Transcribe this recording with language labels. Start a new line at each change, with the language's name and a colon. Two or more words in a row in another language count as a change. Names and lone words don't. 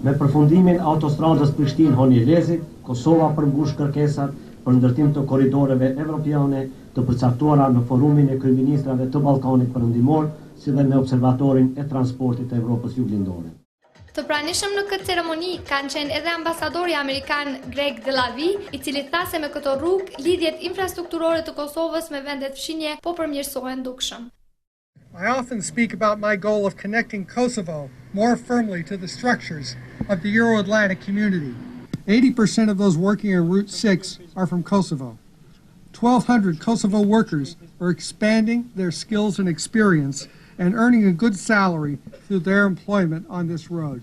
Albanian: Me përfundimin autostradës Prishtinë-Honi Elezi, Kosova përmbush kërkesat për ndërtim të korridoreve evropiane të përcaktuara në forumin e kryeministrave të Ballkanit Perëndimor, si dhe me observatorin e transportit të Evropës Juglindore. Të pranishëm në këtë ceremoni kanë qenë edhe ambasadori amerikan Greg Delavi, i cili tha se me këto rrugë lidhjet infrastrukturore të Kosovës me vendet fshinje po përmirësohen dukshëm.
English: I often speak about my goal of connecting Kosovo more firmly to the structures of the Euro-Atlantic community. 80% of those working on Route 6 are from Kosovo. 1,200 Kosovo workers are expanding their skills and experience and earning a good salary through their employment on this road.